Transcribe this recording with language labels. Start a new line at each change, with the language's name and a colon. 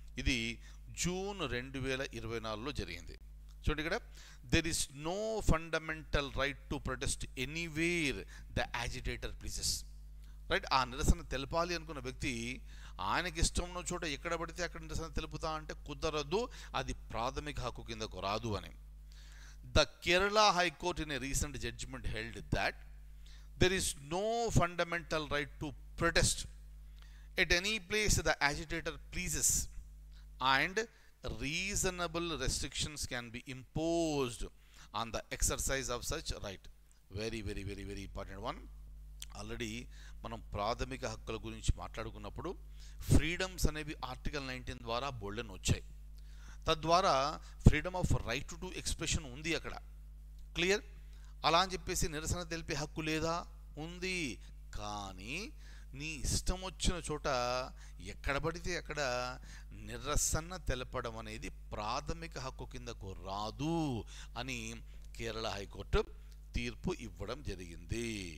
Telugu: ఇది జూన్ 2024లో జరిగింది. చూడండి ఇక్కడ,
English: There is no fundamental right to protest anywhere the agitator pleases. Right?
Telugu: ఆ నిరసన తెలపాలి అనుకున్న వ్యక్తి ఆయనకి ఇష్టం ఉన్న చోట ఎక్కడ పడితే అక్కడ నిరసన తెలుపుతా అంటే కుదరదు, అది ప్రాథమిక హక్కు కిందకు రాదు అని.
English: The Kerala high court in a recent judgment held that there is no fundamental right to protest at any place the agitator pleases, and reasonable restrictions can be imposed on the exercise of such right. Very very very very important one.
Telugu: Already మనం ప్రాథమిక హక్కుల గురించి మాట్లాడుకున్నప్పుడు freedoms అనేవి article 19 ద్వారా బోల్డెన్ వచ్చాయి. తద్వారా
English: freedom of right to expression
Telugu: ఉంది అక్కడ. క్లియర్? అలా అని చెప్పేసి నిరసన తెలిపే హక్కు లేదా? ఉంది. కానీ నీ ఇష్టం వచ్చిన చోట ఎక్కడ పడితే అక్కడ నిరసన తెలపడం అనేది ప్రాథమిక హక్కు కిందకు రాదు అని కేరళ హైకోర్టు తీర్పు ఇవ్వడం జరిగింది.